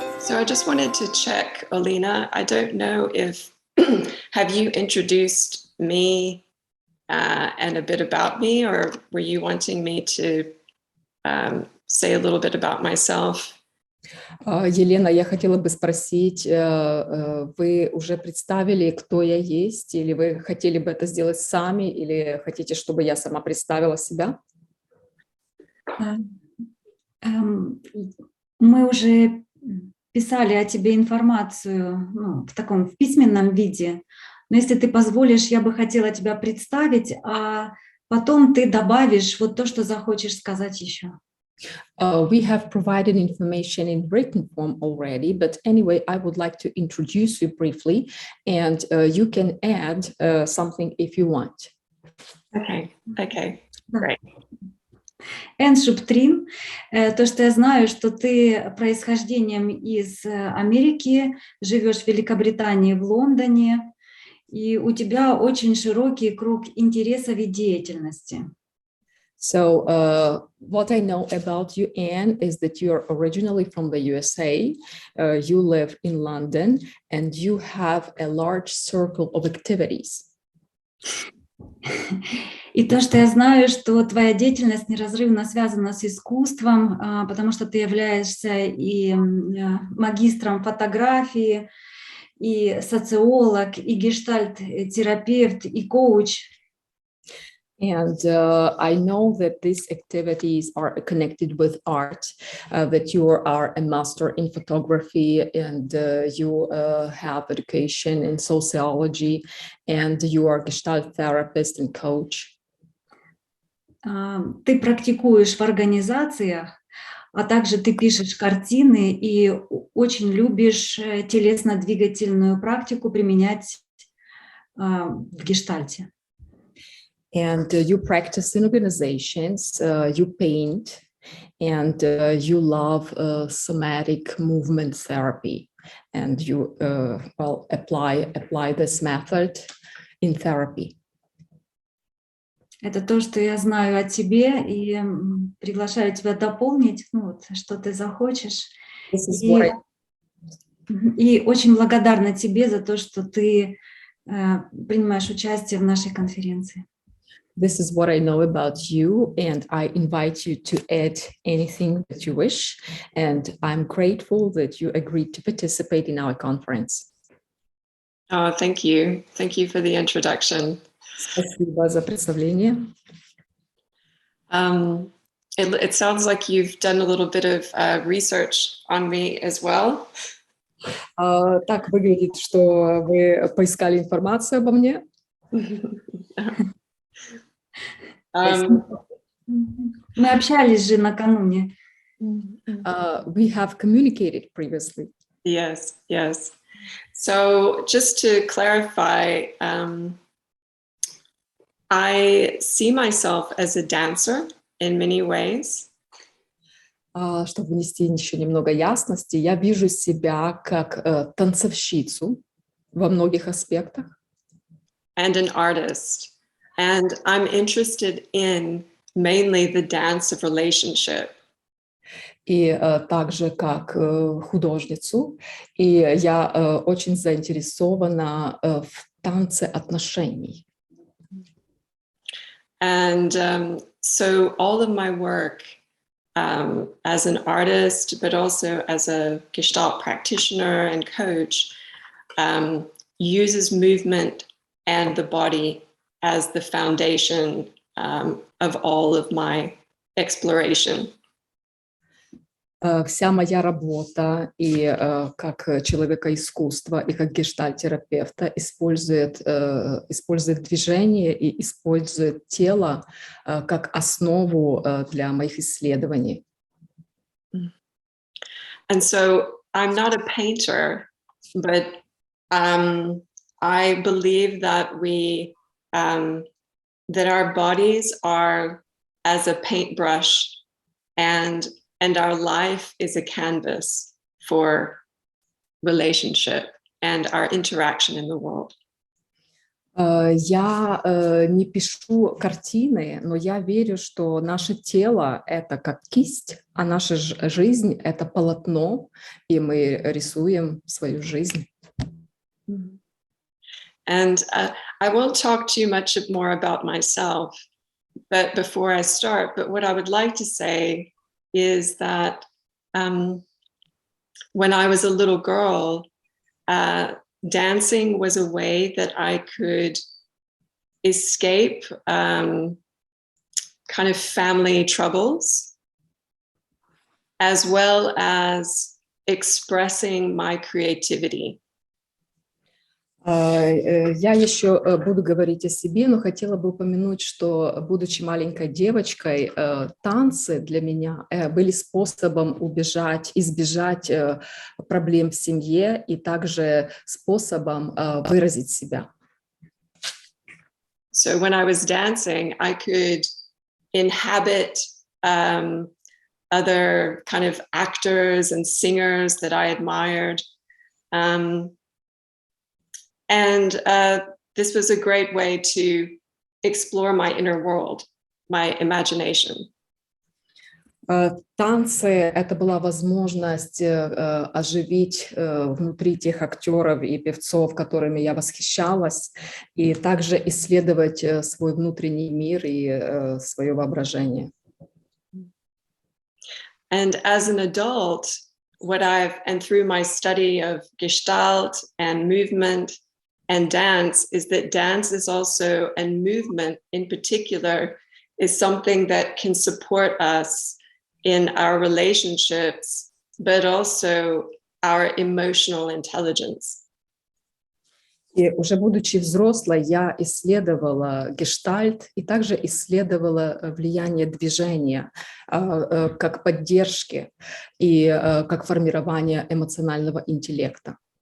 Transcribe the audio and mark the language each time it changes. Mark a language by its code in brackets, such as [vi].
[en] I just wanted to check, Olina. I don't know if have you introduced me and a bit about me, or were you wanting me to say a little bit about myself? [ru] Елена, я хотела бы спросить, вы уже представили, кто я есть, или вы хотели бы это сделать сами, или хотите, чтобы я сама представила себя? Мы уже писали о тебе информацию в письменном виде, но если ты позволишь, я бы хотела тебя представить, а потом ты добавишь вот то, что захочешь сказать еще. [en] We have provided information in written form already, but anyway, I would like to introduce you briefly, and you can add something if you want. Okay, great. [ru] Энн Шуптрин, то, что я знаю, что ты происхождением из Америки, живешь в Великобритании, в Лондоне, и у тебя очень широкий круг интересов и деятельности. [en] So what I know about you, Anne, is that you're originally from the USA, you live in London, and you have a large circle of activities. [ru] И то, что я знаю, что твоя деятельность неразрывно связана с искусством, потому что ты являешься и магистром фотографии, и социолог, и гештальт-терапевт, и коуч. [en] And I know that these activities are connected with art, that you are a master in photography, and you have education in sociology, and you are a Gestalt therapist and coach. [ru] Ты практикуешь в организациях, а также ты пишешь картины и очень любишь телесно-двигательную практику применять в гештальте. [en] And you practice in organizations, you paint, and you love somatic movement therapy, and you apply this method in therapy. [ru] Это то, что я знаю о тебе, и приглашаю тебя дополнить, что ты захочешь. И очень благодарна тебе за то, что ты принимаешь участие в нашей конференции. [en] This is what I know about you, and I invite you to add anything that you wish. And I'm grateful that you agreed to participate in our conference. Oh, thank you. Thank you for the introduction. [ru] Спасибо за представление. [en] It sounds like you've done a little bit of research on me as well. [ru] Так выглядит, что вы поискали информацию обо мне. Мы общались же накануне. [en] We have communicated previously. Yes. So just to clarify, I see myself as a dancer in many ways. [ru] Чтобы внести еще немного ясности, я вижу себя как танцовщицу во многих аспектах. [en] And an artist. And I'm interested in mainly the dance of relationship. [ru] И также как художницу. И я очень заинтересована в танце отношений. [en] And so all of my work as an artist, but also as a Gestalt practitioner and coach, uses movement and the body as the foundation of all of my exploration. [ru] Вся моя работа и как человека искусства, и как гештальт-терапевта использует движение и использует тело как основу для моих исследований. [en] And so I'm not a painter, but I believe that that our bodies are as a paintbrush, and our life is a canvas for relationship and our interaction in the world. [ru] Я не пишу картины, но я верю, что наше тело — это как кисть, а наша жизнь — это полотно, и мы рисуем свою жизнь. [en] And I won't talk too much more about myself, but before I start, but what I would like to say is that when I was a little girl, dancing was a way that I could escape kind of family troubles, as well as expressing my creativity. [ru] Я еще буду говорить о себе, но хотела бы упомянуть, что, будучи маленькой девочкой, танцы для меня были способом избежать проблем в семье и также способом выразить себя. [en] So when I was dancing, I could inhabit other kind of actors and singers that I admired. And this was a great way to explore my inner world, my imagination. [ru] Танцы — это была возможность оживить внутри тех актеров и певцов, которыми я восхищалась, и также исследовать свой внутренний мир и свое воображение. [en] And as an adult, and through my study of Gestalt and movement and dance, is that dance is also, and movement in particular, is something that can support us in our relationships, but also our emotional intelligence. [ru] И уже будучи взрослой, я исследовала гештальт и также исследовала влияние движения как поддержки и как формирование эмоционального интеллекта.